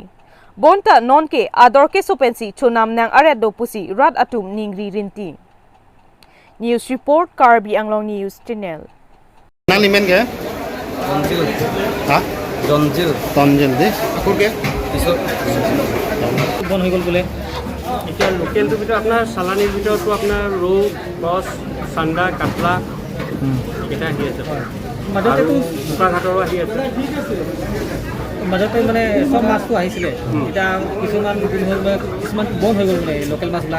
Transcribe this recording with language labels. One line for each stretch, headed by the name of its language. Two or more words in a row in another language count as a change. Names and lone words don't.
Karbi: Bonta non ke ador ke sopensi chonam nang aret do pusi rad atum ningri rinti.
English: News report Karbi Anglong News Channel.
Karbi: Nang limen ke? Tonjil. Ha? Tonjil. Tonjil de. Akur ke? Iso. Bon
Assamese: হৈ গল বলে। এতিয়া লোকেলটো ভিতৰত আপোনাৰ চালানীৰ ভিতৰতো আপোনাৰ ৰৌ কচ চান্দা কাটলা এটা আহি আছে মাজতে তো বোকাঘাটৰো আহি আছে মাজতে মানে সব মাছটো আহিছিলে এটা কিছুমান কিছুমান বন্ধ হৈ গল মানে লোকেল মাছবিলাক